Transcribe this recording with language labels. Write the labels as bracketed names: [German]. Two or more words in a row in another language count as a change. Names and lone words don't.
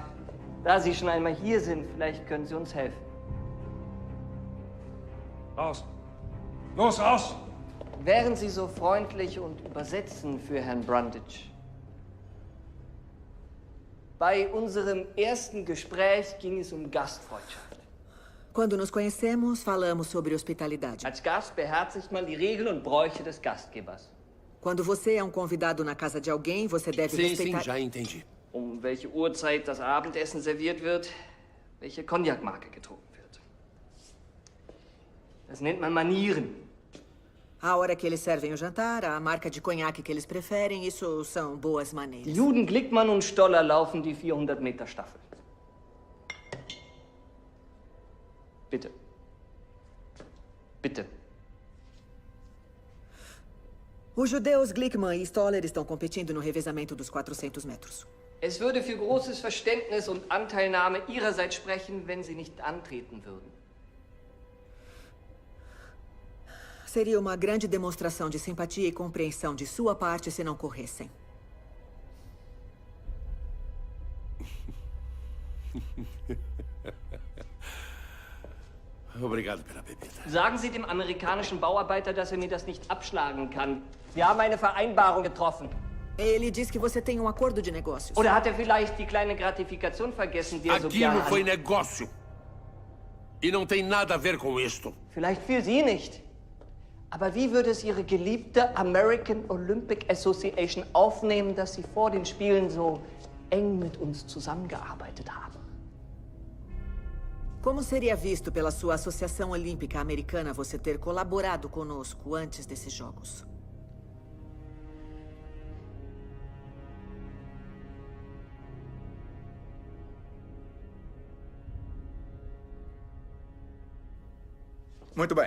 [German] Da Sie schon einmal hier sind, vielleicht können Sie uns helfen. Raus! Los, raus! Wären Sie so freundlich und übersetzen für Herrn Brundage? Bei unserem ersten Gespräch ging es um Gastfreundschaft. [Portuguese] Quando nos conhecemos, falamos sobre hospitalidade. [German] Als Gast beherzigt man die Regeln und Bräuche des Gastgebers. [Portuguese] Quando você é um convidado na casa de alguém, você deve respeitar... Sim, já entendi. [German] Um welche Uhrzeit das Abendessen serviert wird, welche Cognac-Marke getrunken wird. Das nennt man Manieren. [Portuguese] A hora que eles servem o jantar, a marca de conhaque que eles preferem, isso são boas maneiras. [German] Juden, Glickmann und Stoller laufen die 400-Meter-Staffel. Bitte. Bitte. [Portuguese] Os judeus Glickman e Stoller estão competindo no revezamento dos 400 metros. [German] Es würde für großes Verständnis und Anteilnahme Ihrerseits sprechen, wenn Sie nicht antreten würden. [Portuguese] Seria uma grande demonstração de simpatia e compreensão de sua parte se não corressem. Obrigado pela bebida. [German] Sagen Sie dem amerikanischen Bauarbeiter, dass er mir das nicht abschlagen kann. Wir haben eine Vereinbarung getroffen. [Portuguese] Ele diz que você tem um acordo de negócios. [German] Oder hat er vielleicht die kleine Gratifikation vergessen, die er so [Portuguese] Aquilo [German] gerne... [Portuguese] foi negócio. E não tem nada a ver com isto. [German] Vielleicht für Sie nicht. Aber wie würde es Ihre geliebte American Olympic Association aufnehmen, dass Sie vor den Spielen so eng mit uns zusammengearbeitet haben? [Portuguese] Como seria visto pela sua Associação Olímpica Americana você ter colaborado conosco antes desses jogos? Muito bem.